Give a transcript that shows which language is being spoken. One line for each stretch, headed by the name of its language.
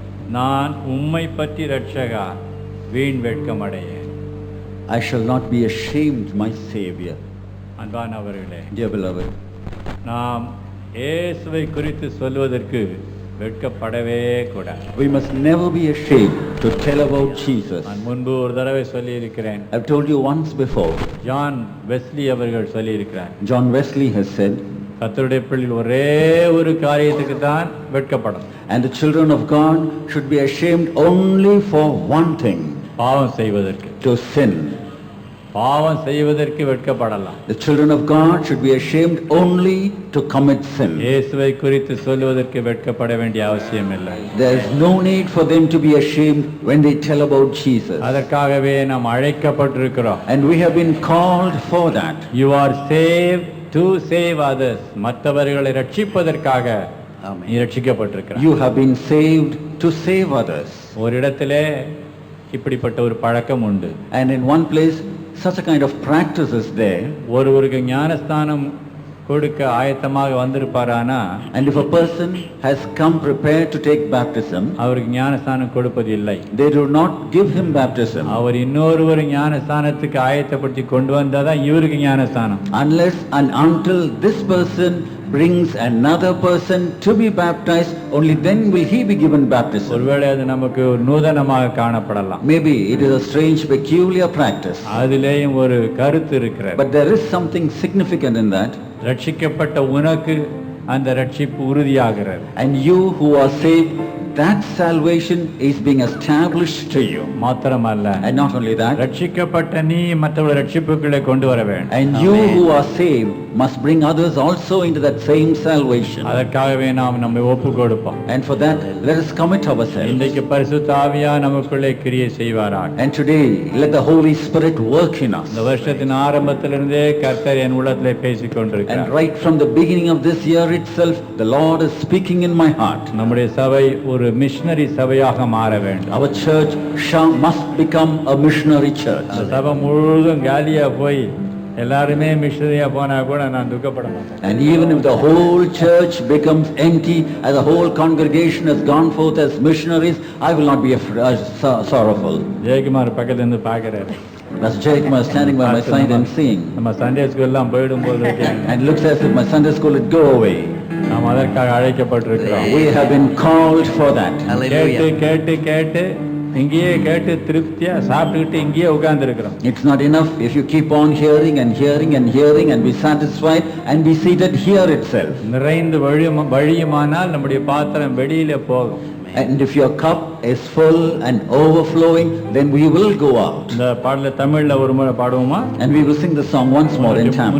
Tamil: நான் உம்மை பற்றி ரட்சகா வீண் வெட்கம் அடையேன்.
English: I shall not be ashamed, my Savior.
Tamil: அன்பானவர்களே,
English: Dear beloved,
Tamil: நாம் இயேசுவை குறித்து சொல்வதற்கு வெட்கப்படவே கூடாது.
English: we must never be ashamed to tell about Jesus.
Tamil: நான் முன்பு ஒரு தடவை சொல்லியிருக்கிறேன்.
English: I've told you once before.
Tamil: John Wesley அவர்கள் சொல்லியிருக்கிறார்,
English: John Wesley has said,
Tamil: கர்த்தருடைய பிள்ளைகள் ஒரே ஒரு காரியத்துக்கு தான் வெட்கப்படும்.
English: and the children of God should be ashamed only for one thing,
Tamil: பாவம் செய்வதற்கு.
English: to sin.
Tamil: பாவம் செய்வதற்கு வெட்கப்படலாம்.
English: The children of God should be ashamed only to commit sin.
Tamil: இயேசுவை குறித்து சொல்வதற்கு வெட்கப்பட வேண்டிய அவசியம் இல்லை.
English: There is no need for them to be ashamed when they tell about Jesus.
Tamil: அதற்காகவே நாம் அழைக்கப்பட்டிருக்கிறோம்.
English: And we have been called for that. You are saved to save others.
Tamil: மற்றவர்களை ரட்சிப்பதற்காக நீ ரட்சிக்கப்பட்டிருக்கிறாய்.
English: You have been saved to save others.
Tamil: ஒரு இடத்திலே இப்படிப்பட்ட ஒரு பழக்கம் உண்டு.
English: And in one place, such a kind of practice is there.
Tamil: ஒருவருக்கு ஞானஸ்தானம் கொடுக்க ஆயத்தமாக வந்திருப்பாரானா,
English: And if a person has come prepared to take baptism,
Tamil: அவருக்கு ஞானஸ்தானம் கொடுப்பது இல்லை.
English: they do not give him baptism
Tamil: அவர் இன்னொரு ஞானஸ்தானத்துக்கு ஆயத்தப்படுத்தி கொண்டு வந்தாதான் இவருக்கு ஞானஸ்தானம்.
English: unless and until this person brings another person to be baptized, only then will he be given baptism.
Tamil: ஒருவேளை அது நமக்கு ஒரு நூதனமாக காணப்படலாம்.
English: Maybe it is a strange, peculiar practice,
Tamil: அதிலேயும் ஒரு கருத்து இருக்கிறது.
English: but there is something significant in that.
Tamil: ரட்சிக்கப்பட்ட உனக்கு அந்த ரட்சிப்பு உறுதியாகிறது.
English: And you who are saved, that salvation is being established to you.
Tamil: மாத்திரமல்ல,
English: And not only that,
Tamil: ரட்சிக்கப்பட்ட நீ மற்றவர்கள் ரட்சிப்புகளை கொண்டு வர வேண்டும்.
English: and you who are saved must bring others also into that same salvation.
Tamil: அதற்காகவே நாம் நம்மை ஒப்பு கொடுப்போம்.
English: And for that, let us commit ourselves.
Tamil: இன்றைக்கு பரிசுத்த ஆவியா நமக்குள்ளே கிரியை செய்வாராக.
English: And today, let the Holy Spirit work in us.
Tamil: இந்த வருஷத்தின் ஆரம்பத்திலிருந்தே கர்த்தர் என் உள்ளத்திலே பேசிக் கொண்டிருக்கிறார்.
English: And right from the beginning of this year itself, the Lord is speaking in my heart.
Tamil: நம்முடைய சபை ஒரு மிஷனரி சபையாக மாற வேண்டும்.
English: Our church must become a missionary church.
Tamil: அந்த சபை முழுவதும் காலியா போய் எல்லாருமே மிஷனரியா போனா கூட நான் துக்கப்பட மாட்டேன்.
English: And even if the whole church becomes empty, as the whole congregation has gone forth as missionaries, I will not be sorrowful.
Tamil: Jayakumar பக்கத்துல இருந்து பாக்குறாரு.
English: As Jayakumar is standing by my side and seeing,
Tamil: நம்ம Sunday ஸ்கூல்லாம் போயிடும்போது
English: and looks as if my Sunday school would go away.
Tamil: நாம் அதற்காக அழைக்கப்பட்டிருக்கிறோம்.
English: We have been called for that.
Tamil: கேட்டு கேட்டு கேட்டு இங்கேயே கேட்டு திருப்தியா சாப்பிட்டுக்கிட்டு இங்கேயே உட்கார்ந்து இருக்கிறோம்.
English: It's not enough if you keep on hearing and hearing and hearing and be satisfied and be seated here itself.
Tamil: நிறைந்து வழியுமானால் நம்முடைய பாத்திரம் வெளியில போகும்.
English: And if your cup is full and overflowing, then we will go out.
Tamil: இந்த பாடல தமிழ்ல ஒரு முறை பாடுவோமா?
English: And we will sing the song once more in Tamil.